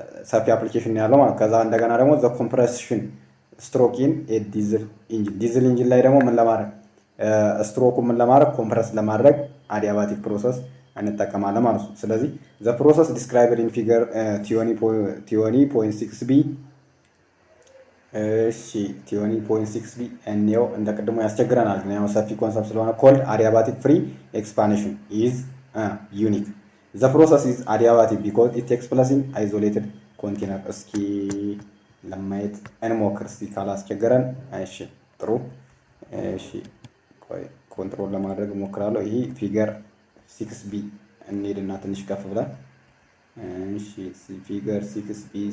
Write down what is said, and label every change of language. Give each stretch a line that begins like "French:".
Amharic: ሰፊ አፕሊኬሽን ያለው ማለት። ከዛ እንደገና ደግሞ
English: the compression stroke in a diesel engine
Amharic: ላይ ደግሞ ምን ለማድረግ ስትሮኩ ምን ለማድረግ ኮምፕረስ ለማድረግ adiabatic process እንጠቀማለን ማለት ነው። ስለዚህ
English: the process described in figure 20.6b
Amharic: እሺ 20.6b እንየው። እንደቀድሞ ያስቸግረናል ግን ያው ሰፊ ኮንሰፕት ስለሆነ
English: called adiabatic free expansion is unique. The process is adiabatic because it takes place in isolated container.
Amharic: እስኪ ለማየት እንሞክር እስኪ ካላስቸገረን። እሺ ጥሩ። እሺ ኮንትሮል ለማድረግ እሞክራለሁ። ይሄ ፊገር 6b እንሄድና ትንሽ ከፍ ብለን እሺ ፊገር 6b